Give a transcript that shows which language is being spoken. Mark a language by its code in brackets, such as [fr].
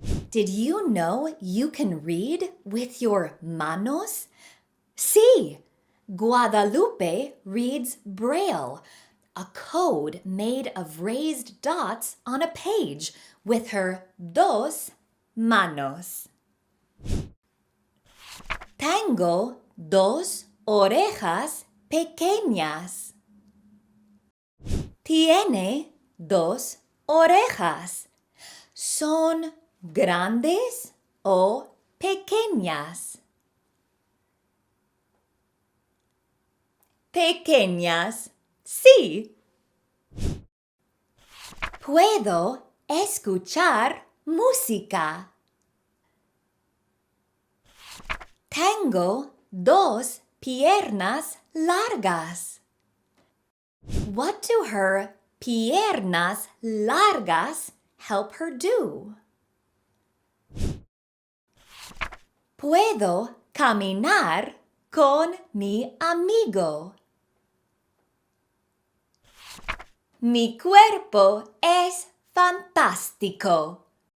[en] Did you know you can read with your manos? [es] Sí, [en] Guadalupe reads Braille, a code made of raised dots on a page with her [es] dos manos. Tengo dos orejas pequeñas. Tiene dos orejas. ¿Son grandes o pequeñas? Pequeñas, sí. Puedo escuchar música. Tengo dos piernas largas. [en] What do her [es] piernas largas [en] help her do? [es] Puedo caminar con mi amigo. Mi cuerpo es fantástico.